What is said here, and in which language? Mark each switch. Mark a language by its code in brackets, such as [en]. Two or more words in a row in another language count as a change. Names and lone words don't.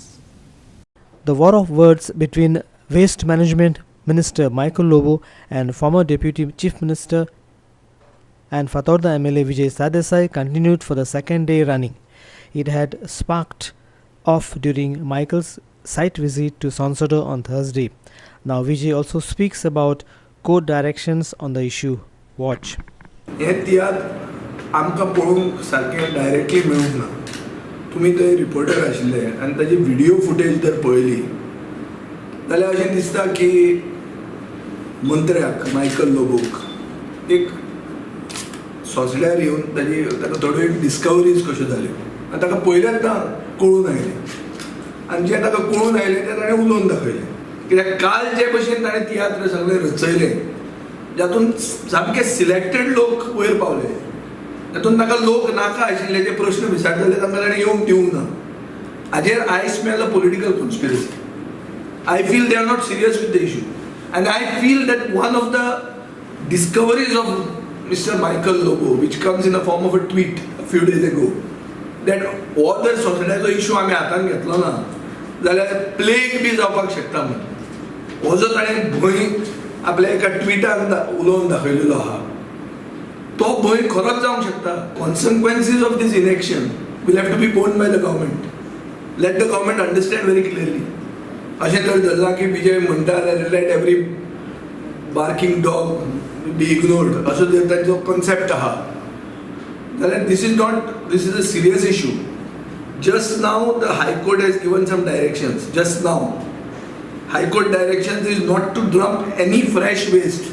[en] The war of words between Waste Management Minister Michael Lobo and former Deputy Chief Minister and Fatorda MLA Vijay Sardesai continued for the second day running. It had sparked off during Michael's site visit to Sansada on Thursday. Now Vijay also speaks about court directions on the issue. Watch. [kok] हे तियात्र आमकां पळोवंक सारकें डायरेक्टली मेळूंक ना. तुमी थंय रिपोर्टर आशिल्ले आनी ताजी व्हिडिओ फुटेज जर पळयली जाल्यार अशें दिसता की मंत्र्याक मायकल लोबोक एक सोंसड्यार येवन ताका थोड्यो एक डिस्कवरीज कश्यो जाल्यो आनी ताका पयल्यार कळून आयलें आनी जें ताका कळून आयलें तें ताणें उलोवन दाखयलें. कित्याक काल जे भशेन ताणें तियात्र सगळें रचयलें जातून सामके सिलेक्टेड लोक वयर पावले तातूंत ताका लोक नाका आशिल्ले जे प्रश्न विचारताले तांकां ताणें येवंक दिवंक ना. [en] हाजेर I smell a political conspiracy. I feel they are not serious with the issue. And I feel that one of the discoveries of Mr. [kok] Michael Lobo, [en] which comes in the form of a tweet a few days ago, that [kok] हो जर सोसायटीचो इशू आमी हातान घेतलो ना जाल्यार प्लेग बी जावपाक शकता म्हणून हो जो ताणें भंय आपल्या एका ट्विटान उलोवन दाखयलेलो आहा तो भंय खरोच जावंक शकता. [en] consequences of this election will have to be borne by the government. Let the government understand very clearly. [kok] अशें तर धरलां की विजय म्हणटा [en] let every barking dog be ignored [kok] असो जर तांचो कॉन्सेप्ट आहा जाल्यार [en] this is a serious issue. just now the High Court has given some directions. just now High Court directions is not to dump any fresh waste.